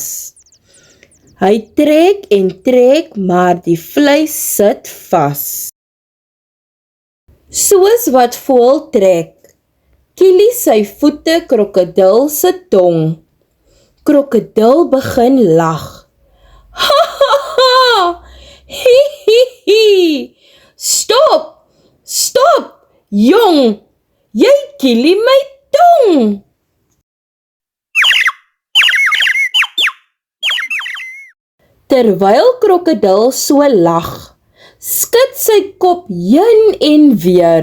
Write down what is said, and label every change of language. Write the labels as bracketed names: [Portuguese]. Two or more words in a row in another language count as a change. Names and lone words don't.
[Afrikaans] Hy trek en trek, maar die vleis sit vas. Soos wat voël trek, kielie sy voete krokodil se tong. Krokodil begin lag. Ha ha ha! Hi hi hi! Stop! Stop! Jong, jy kielie my tong! Terwyl krokodil so lag, skud sy kop heen en weer.